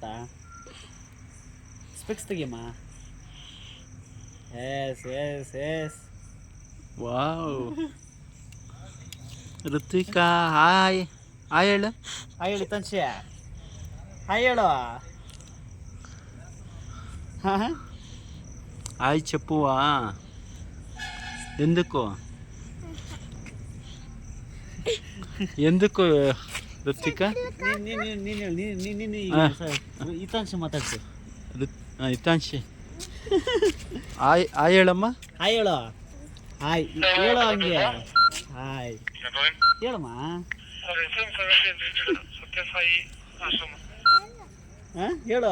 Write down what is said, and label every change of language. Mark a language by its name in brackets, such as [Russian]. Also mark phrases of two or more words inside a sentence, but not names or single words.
[Kannada] ಸ್ಪೆಕ್ಸ್ ತೆಗಿಯಮ್ಮ. ಎಸ್ ಎಸ್ ಎಸ್. ವಾವ್. ಋತ್ವಿಕಾ, ಹಾಯ್. ಹಾಯ್ ಹೇಳು. ಹಾಯ್ ಹೇಳಿ ತನ್ಷಿ. ಹಾಯ್ ಹೇಳು. [Telugu] హాయ్ చెప్పువా? ఎందుకు? ఎందుకు ಋತ್ವಿಕ [Kannada] ಹಿತಾಂಶ ಮಾತಾಡ್ಸಿ. ಹಿತಾಂಶಿ ಆಯ್ ಆಯ್ ಹೇಳಮ್ಮ. ಹಾಯ್ ಹೇಳು. ಹಾಯ್ ಹೇಳು ಹಂಗೆ. ಹಾಯ್ ಹೇಳಮ್ಮ. ಹಾಂ ಹೇಳು.